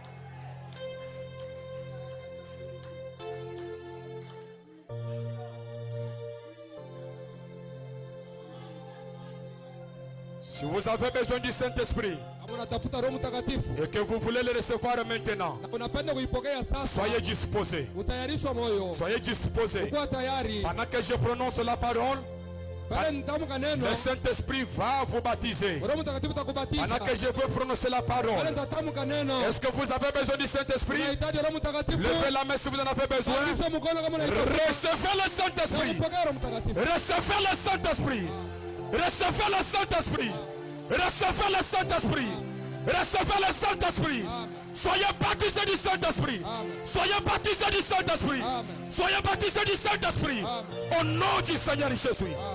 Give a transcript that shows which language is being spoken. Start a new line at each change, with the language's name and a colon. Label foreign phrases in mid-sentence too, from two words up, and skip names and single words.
French: Si vous avez besoin du Saint-Esprit
Swahili: Kama unatafuta Roho Mtakatifu
French: et que vous voulez le recevoir maintenant,
Swahili: na unapenda kuipokea sasa,
French: soyez disposés.
Swahili: utayarishwa moyo,
French: Soyez disposés.
Swahili: kuwa tayari.
French: Pendant que je prononce la parole,
Swahili: Pale nitamka neno,
French: le Saint-Esprit va vous baptiser.
Swahili: Roho Mtakatifu atakubatiza.
French: Pendant que je peux prononcer la
Swahili: Pale
French: parole,
Swahili: nitatamka neno,
French: est-ce que vous avez besoin du Saint-Esprit?
Swahili: unahitaji Roho Mtakatifu.
French: Levez la main si vous en avez besoin.
Swahili: Nyosha mkono kama unahitaji.
French: Recevez le Saint-Esprit.
Swahili: Pokea Roho Mtakatifu.
French: Recevez le Saint-Esprit. Recevez le Saint-Esprit. Recevez le Saint-Esprit. Recevez le Saint-Esprit. Soyez baptisés du Saint-Esprit. Soyez baptisés du Saint-Esprit. Soyez baptisés du Saint-Esprit. Au nom du Seigneur Jésus.